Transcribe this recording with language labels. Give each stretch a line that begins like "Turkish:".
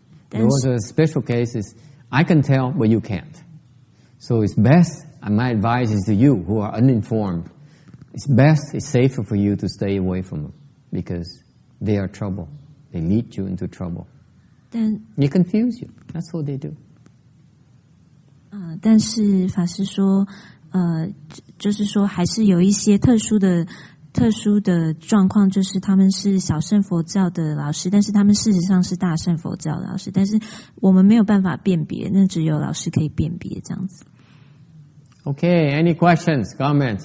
English: Those are special cases. I can tell, but you can't. So it's best, and my advice is to you who are uninformed, it's safer for you to stay away from them because they are trouble. They lead you into trouble. They confuse you. That's what they do.
Chinese: 但是法师说，就是说还是有一些特殊的状况，就是他们是小乘佛教的老师，但是他们事实上是大乘佛教的老师，但是我们没有办法辨別，那只有老師可以辨別這樣子。
English: Okay, any questions, comments?